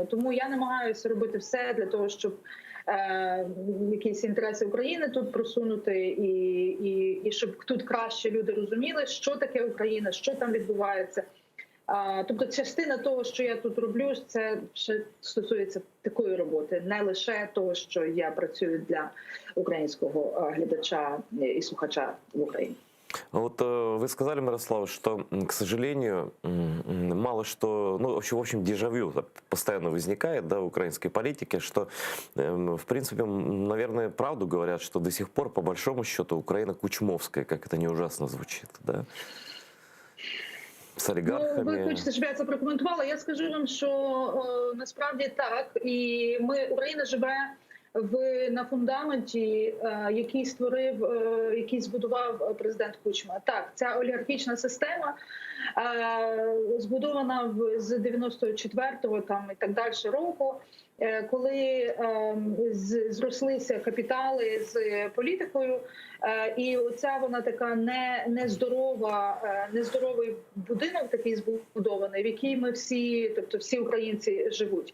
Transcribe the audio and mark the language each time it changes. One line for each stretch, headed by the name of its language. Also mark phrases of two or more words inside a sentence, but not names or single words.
Ukrainian: Тому я намагаюся робити все для того, щоб якісь інтереси України тут просунути, і щоб тут краще люди розуміли, що таке Україна, що там відбувається. Тобто частина того, що я тут роблю, це ще стосується такої роботи, не лише того, що я працюю для українського глядача і слухача в Україні.
Russian: Вот вы сказали, Мирослава, что, к сожалению, мало что, в общем, дежавю постоянно возникает, да, в украинской политике, что, в принципе, наверное, правду говорят, что до сих пор, по большому счету, Украина кучмовская, как это не ужасно звучит, да?
Ukrainian: З олігархами. Ви хочете, щоб я це прокоментувала? Я скажу вам, що насправді так. І Україна живе на фундаменті, який збудував президент Кучма. Так, ця олігархічна система збудована з 94-го і так далі року, коли зрослися капітали з політикою, і оця вона така нездоровий будинок такий збудований, в який ми всі, тобто всі українці живуть.